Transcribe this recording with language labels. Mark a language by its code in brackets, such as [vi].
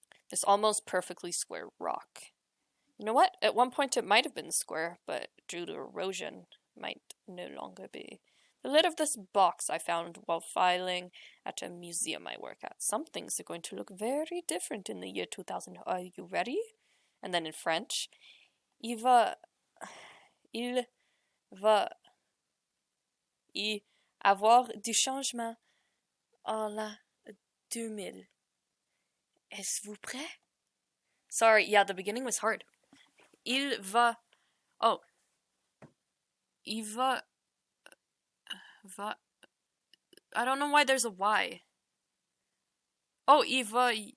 [en] This almost perfectly square rock. You know what? At one point it might have been square, but due to erosion, might no longer be. The lid of this box I found while filing at a museum I work at. Some things are going to look very different in the year 2000. Are you ready? And then in French, [fr] il va y avoir du changement en l'an 2000. Êtes-vous prêt? [en] Sorry, yeah, the beginning was hard. [fr] Il va... [en] Oh. Il va... I don't know why there's a Y. Oh, [fr] il va...